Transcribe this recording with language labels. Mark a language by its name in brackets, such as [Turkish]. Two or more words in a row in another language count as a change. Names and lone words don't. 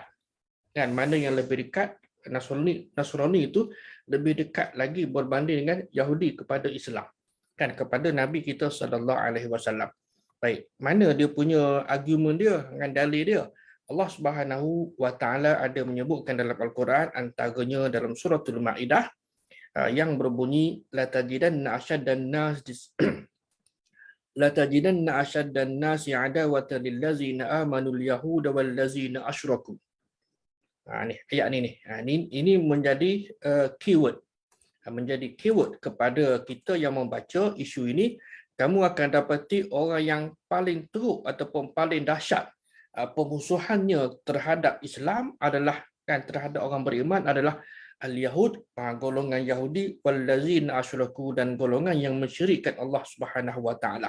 [Malay] Kan, mana yang lebih dekat? Nasrani itu lebih dekat lagi berbanding dengan Yahudi kepada Islam, kan, kepada Nabi kita [Arabic] صلى الله عليه وسلم. [Malay] Baik, mana dia punya argumen dia dengan dalil dia? Allah [Arabic] سبحانه وتعالى [Malay] ada menyebutkan dalam Al-Quran, antaranya dalam suratul Maidah, yang berbunyi, [Arabic] لا تجدن أشد الناس لا تجدن أشد الناس عداوة للذين آمنوا اليهود والذين أشركوا. [Malay] Ni ayat ni. Ini menjadi keyword. menjadi keyword kepada kita yang membaca isu ini. Kamu akan dapati orang yang paling teruk ataupun paling dahsyat pemusuhannya terhadap Islam adalah terhadap orang beriman adalah al-Yahud, golongan Yahudi, [Arabic] والذين أشركوا, [Malay] dan golongan yang mensyirikkan Allah [Arabic] سبحانه وتعالى.